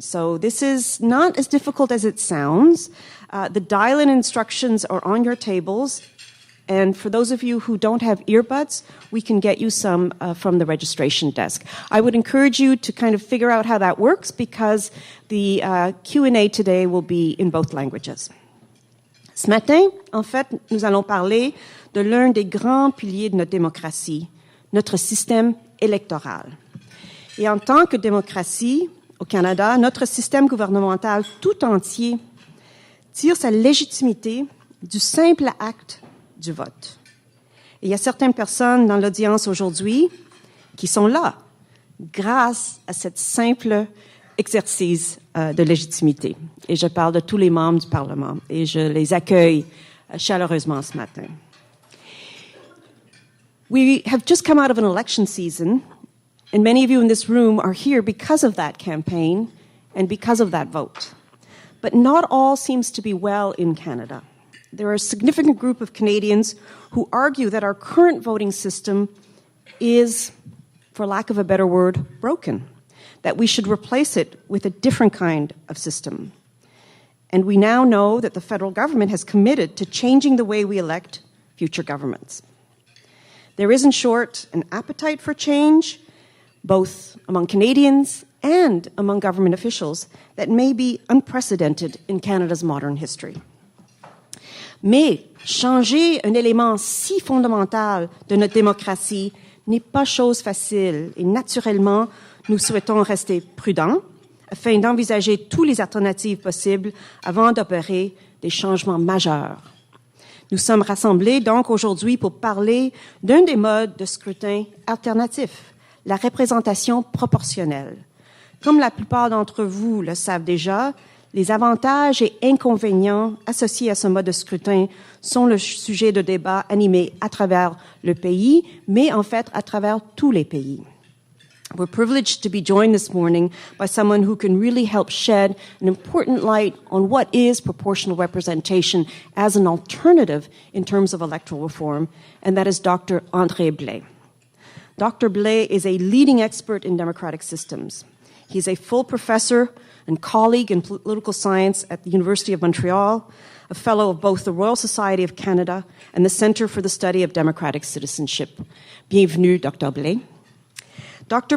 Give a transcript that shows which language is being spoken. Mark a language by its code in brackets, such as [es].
[en] So this is not as difficult as it sounds. The dial-in instructions are on your tables. And for those of you who don't have earbuds, we can get you some from the registration desk. I would encourage you to kind of figure out how that works because the Q&A today will be in both languages. [fr] Ce matin, en fait, nous allons parler de l'un des grands piliers de notre démocratie, notre système électoral. Et en tant que démocratie, au Canada, notre système gouvernemental tout entier tire sa légitimité du simple acte du vote. Et il y a certaines personnes dans l'audience aujourd'hui qui sont là grâce à cet simple exercice de légitimité. Et je parle de tous les membres du Parlement et je les accueille chaleureusement ce matin. [en] We have just come out of an election season, and many of you in this room are here because of that campaign and because of that vote. But not all seems to be well in Canada. There are a significant group of Canadians who argue that our current voting system is, for lack of a better word, broken, that we should replace it with a different kind of system. And we now know that the federal government has committed to changing the way we elect future governments. There is, in short, an appetite for change, both among Canadians and among government officials, that may be unprecedented in Canada's modern history. [fr] Mais changer un élément si fondamental de notre démocratie n'est pas chose facile et naturellement, nous souhaitons rester prudents afin d'envisager toutes les alternatives possibles avant d'opérer des changements majeurs. Nous sommes rassemblés donc aujourd'hui pour parler d'un des modes de scrutin alternatifs, la représentation proportionnelle. Comme la plupart d'entre vous le savent déjà, les avantages et inconvénients associés à ce mode de scrutin sont le sujet de débats animés à travers le pays, mais en fait à travers tous les pays. [en] We're privileged to be joined this morning by someone who can really help shed an important light on what is proportional representation as an alternative in terms of electoral reform, and that is Dr. André Blais. Dr. Blais is a leading expert in democratic systems. He's a full professor and colleague in political science at the University of Montreal, a fellow of both the Royal Society of Canada and the Centre for the Study of Democratic Citizenship. [fr] Bienvenue, [en] Dr. Blais. Dr.